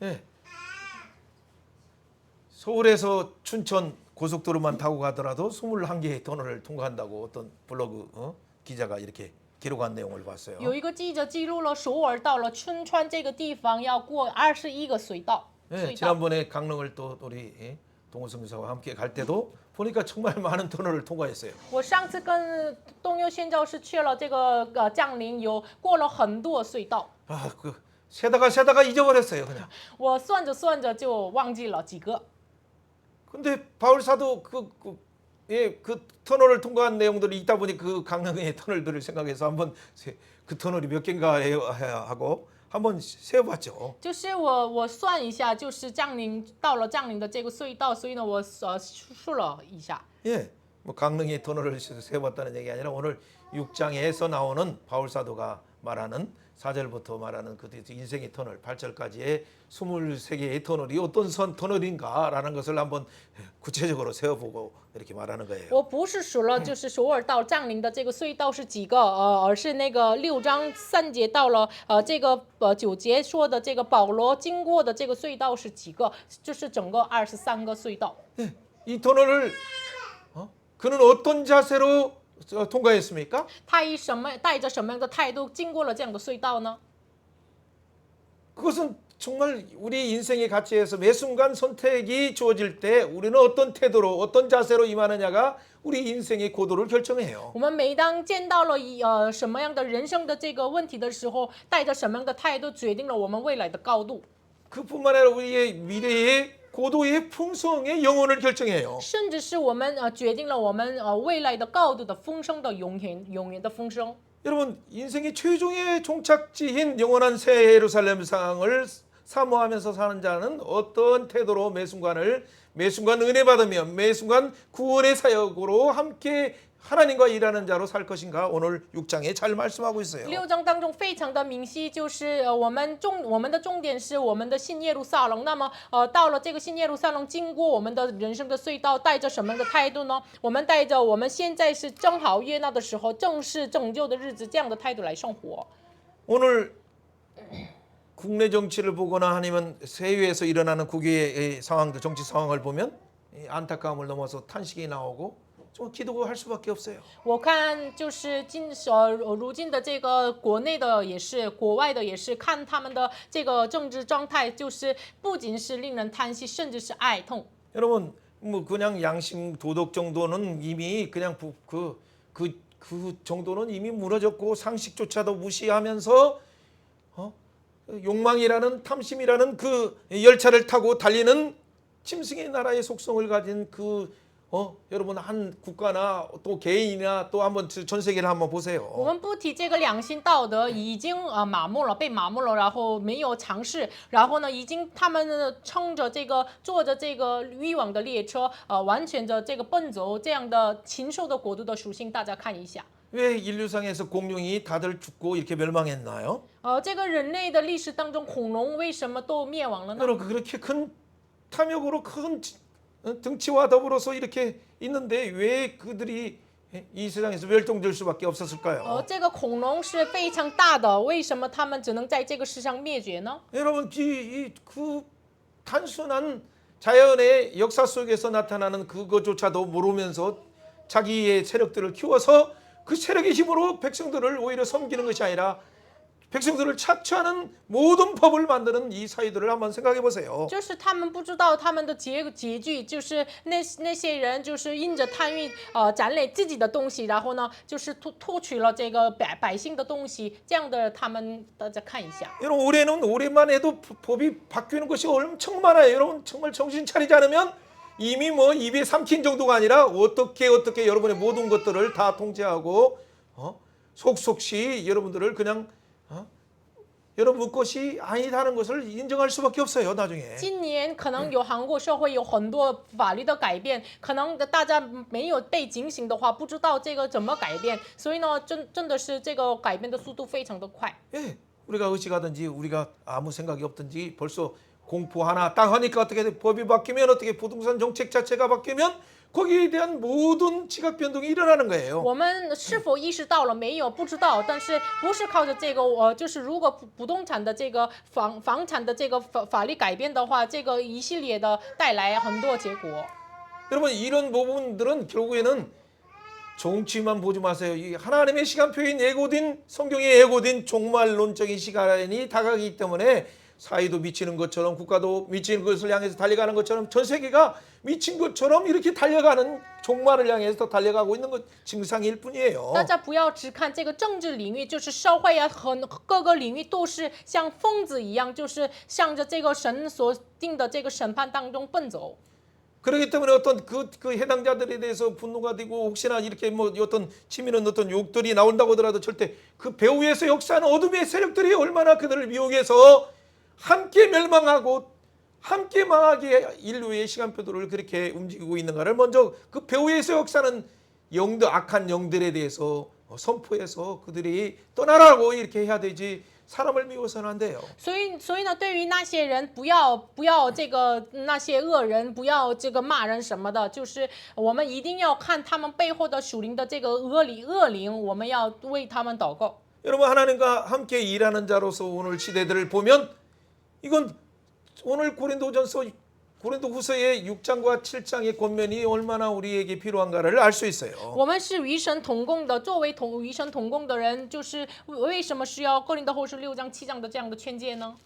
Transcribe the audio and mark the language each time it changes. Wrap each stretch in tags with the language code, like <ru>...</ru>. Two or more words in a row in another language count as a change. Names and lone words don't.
<ko>서울에서 춘천 고속도로만 타고 가더라도 21개의 터널을 통과한다고 어떤 블로그 기자가 이렇게 기록한 내용을 봤어요.</ko> <zh>有一个记者记录了首尔到了春川这个地方要过21个隧道。</zh> <ko>지난번에 강릉을 또 우리 동호성 교사와 함께 갈 때도 보니까 정말 많은 터널을 통과했어요.</ko> <zh>我上次跟东优宣教士去了这个降临，有过了很多隧道。</zh> <ko>그 세다가 잊어버렸어요, 그냥.</ko> <zh>我算着算着就忘记了几个。</zh> <ko>근데 바울 사도 그 터널을 통과한 내용들을 읽다 보니 그 강릉의 터널들을 생각해서 한번 그 터널이 몇 개인가 하고 한번 세어봤죠.</ko> <zh>就是我算一下，就是到了降临的这个隧道，所以呢，我数了一下。</zh> <ko>뭐 강릉의 터널을 세어봤다는 얘기 아니라 오늘 6장에서 나오는 바울 사도가 말하는 4절부터 말하는 그 인생의 터널 8절까지의 23개의 터널이 어떤 터널인가라는 것을 한번 구체적으로 세워보고 이렇게 말하는 거예요.</ko> <zh>我不是数了，就是首尔到降临的这个隧道是几个，而是那个6章3节到了这个9节说的这个保罗经过的这个隧道是几个，就是整个23个隧道。</zh> <ko>이 터널을 그는 어떤 자세로 통과했습니까?</ko> <zh>他带着什么样的态度经过了这样的隧道呢？</zh> <ko>그것은 정말 우리 인생의 가치에서 매 순간 선택이 주어질 때 우리는 어떤 태도로 어떤 자세로 임하느냐가 우리 인생의 고도를 결정해요.</ko> <zh>我们每当见到了什么样的人生的这个问题的时候，带着什么样的态度，决定了我们未来的高度。</zh> <ko>그뿐만 아니라 우리의 미래의 고도의 풍성의 영혼을 결정해요.</ko> <zh>甚至是我们决定了我们未来的高度的丰盛的永远的丰盛。</zh> <ko>여러분 인생의 최종의 종착지인 영원한 새 예루살렘 상을 사모하면서 사는 자는 어떤 태도로 매 순간 은혜 받으며 매 순간 구원의 사역으로 함께 하나님과 일하는 자로 살 것인가 오늘 6장에 잘 말씀하고 있어요.</ko> <zh>6章当中非常的明晰，就是我们的重点是我们的新耶路撒冷。那么到了这个新耶路撒冷，经过我们的人生的隧道，带着什么样的态度呢？我们带着我们现在是正好悦纳的时候，正是拯救的日子这样的态度来生活。</zh> <ko>오늘 국내 정치를 보거나 아니면 세계에서 일어나는 국외의 상황들 정치 상황을 보면 안타까움을 넘어서 탄식이 나오고 좀 기도할 수밖에 없어요.</ko> <zh>我看就是如今的这个国内的也是，国外的也是，看他们的这个政治状态，就是不仅是令人叹息，甚至是哀痛。</zh> <ko>여러분 뭐 그냥 양심 도덕 정도는 이미 그냥 그 정도는 이미 무너졌고 상식조차도 무시하면서 욕망이라는 탐심이라는 그 열차를 타고 달리는 짐승의 나라의 속성을 가진 여러분 한 국가나 또 개인이나 또 한번 전 세계를 한번</ko> <zh>我</zh> <ko>보세요.</ko> <zh>们不提这个良心道德，已经麻木了，被麻木了，然后没有尝试，然后呢，已经他们乘着这个坐着这个欲望的列车，完全的这个奔走，这样的禽兽的国度的属性，大家看一下。</zh> <ko>왜 인류상에서 공룡이 다들 죽고 이렇게 멸망했나요?</ko> <zh>这个人类的历史当中，恐龙为什么都灭亡了呢？</zh> <ko>여러분 그렇게 큰 탐욕으로 큰 등치와 더불어서 이렇게 있는데 왜 그들이 이 세상에서 멸종될 수밖에 없었을까요?</ko> <zh>这个恐龙是非常大的，为什么他们只能在这个世上灭绝呢？</zh> <ko>여러분 그 단순한 자연의 역사 속에서 나타나는 그것조차도 모르면서 자기의 세력들을 키워서 그 세력의 힘으로 백성들을 오히려 섬기는 것이 아니라 백성들을 착취하는 모든 법을 만드는 이 사회들을 한번 생각해 보세요.</ko> <zh>就是他们不知道他们的结局，就是那些人就是因着贪欲占领自己的东西，然后呢就是偷取了这个百姓的东西，这样的他们大家看一下。</zh> <ko>여러분 올해만 해도 법이 바뀌는 것이 엄청 많아요. 여러분 정말 정신 차리지 않으면 이미 뭐 입에 삼킨 정도가 아니라 어떻게 여러분의 모든 것들을 다 통제하고 속속시 여러분들을 그냥 여러분 것이 아니다는 것을 인정할 수밖에 없어요. 나중에.</ko> <zh>今年可能有韩国社会有很多法律的改变，可能大家没有被警醒的话，不知道这个怎么改变，所以呢，真的是这个改变的速度非常的快。</zh> <ko>예, 우리가 의식하든지 우리가 아무 생각이 없든지 벌써 공포 하나 딱 하니까 어떻게 법이 바뀌면 어떻게 부동산 정책 자체가 바뀌면 거기에 대한 모든 지각 변동이 일어나는 거예요.</ko> <zh>我们是否意识到了没有？不知道，但是不是靠着这个就是如果不动产的这个房产的这个法律改变的话，这个一系列的带来很多结果。</zh> <ko>여러분 이런 부분들은 결국에는 정치만 보지 마세요. 이 하나님의 시간표인 예고된 성경에 예고된 종말론적인 시간이 다가가기 때문에 사회도 미치는 것처럼 국가도 미치는 것을 향해서 달려가는 것처럼 전 세계가 미친 것처럼 이렇게 달려가는 종말을 향해서 달려가고 있는 것 증상일 뿐이에요.</ko> <zh>大家不要只看这个政治领域，就是社会啊，各个领域都是像疯子一样，就是向着这个神所定的这个审判当中奔走。</zh> <ko>그렇기 때문에 어떤 그 해당자들에 대해서 분노가 되고 혹시나 이렇게 뭐 어떤 치밀한 어떤 욕들이 나온다고 하더라도 절대 그 배후에서 역사하는 어둠의 세력들이 얼마나 그들을 미혹해서 함께 멸망하고 함께 망하게 인류의 시간표들을 그렇게 움직이고 있는가를 먼저 그 배후에서 역사하는 악한 영들에 대해서 선포해서 그들이 떠나라고 이렇게 해야 되지 사람을 미워서는 안 돼요.</ko> <zh>所以呢，对于那些人，不要这个那些恶人，不要这个骂人什么的，就是我们一定要看他们背后的属灵的这个恶灵，我们要为他们祷告。</zh> <ko>여러분 하나님과 함께 일하는 자로서 오늘 시대들을 보면 이건 오늘 고린도후서의 6장과 7장의 권면이 얼마나 우리에게 필요한가를 알 수 있어요.</ko> <zh>我们是与神同工的，作为与神同工的人，就是为什么需要哥林多后书6章7章的这样的劝诫呢？</zh>